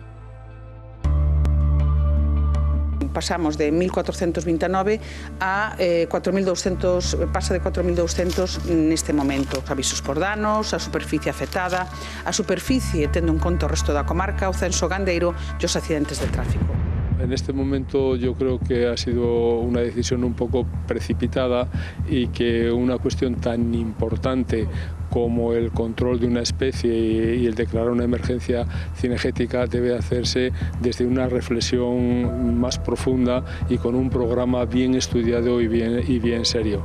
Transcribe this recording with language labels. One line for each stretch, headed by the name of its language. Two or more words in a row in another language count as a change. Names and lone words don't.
Galician: Pasamos de 1.429 a 4.200, pasa de 4.200 neste momento. Os avisos por danos, a superficie afectada, a superficie tendo en conta o resto da comarca, o censo gandeiro e os accidentes de tráfico.
Spanish: En este momento yo creo que ha sido una decisión un poco precipitada y que una cuestión tan importante como el control de una especie y el declarar una emergencia cinegética debe hacerse desde una reflexión más profunda y con un programa bien estudiado y bien serio.